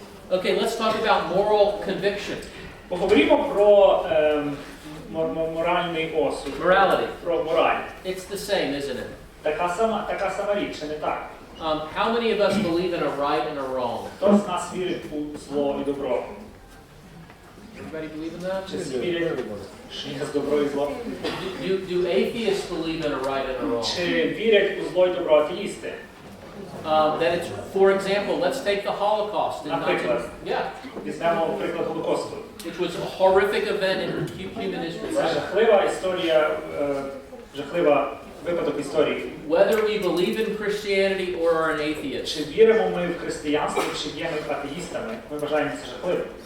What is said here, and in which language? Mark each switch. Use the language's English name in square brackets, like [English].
[English] Okay, let's talk about moral conviction. [Ukrainian] Поговоримо про моральний осуд. [English] Morality. [Ukrainian] Про мораль. [English] It's the same, isn't it? [Ukrainian] Така сама річ, чи не так? [English] How many of us believe in a right and a wrong? [Ukrainian] Хто з нас вірить у зло і добро? [English] Everybody believe in that? [Ukrainian] Чи всі вірять, що є добро і зло? [English] Do atheists believe in a right and a wrong? [Ukrainian] Чи вірять у зло і добро атеїсти? [English] That it's, for example, let's take the Holocaust. [Ukrainian] Наприклад. Візьмемо приклад Голокосту. [English] Which was a horrific event in human history. [Ukrainian] Це жахлива історія, жахлива випадок історії. [English] Whether we believe in Christianity or are an atheist, [Ukrainian] Чи віримо ми в християнство, чи є ми атеїстами, ми вважаємо це жахливим.